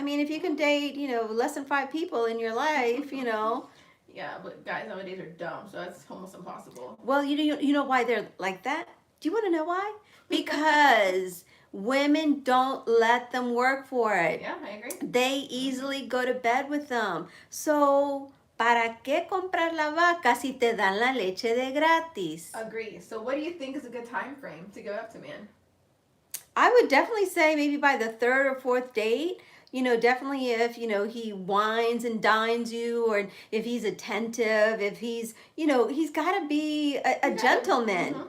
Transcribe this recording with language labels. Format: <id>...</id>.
<en>I mean, if you can date, less than 5 people in your life, Yeah, but guys nowadays are dumb, so that's almost impossible. Well, you know why they're like that? Do you want to know why? Because women don't let them work for it. Yeah, I agree. They easily go to bed with them. So,</en> <es>¿para qué comprar la vaca si te dan la leche de gratis?</es> <en>Agree. So what do you think is a good time frame to give up to man? I would definitely say maybe by the 3rd or 4th date. Definitely if, he wines and dines you, or if he's attentive, if he's, he's got to be a gentleman.</en>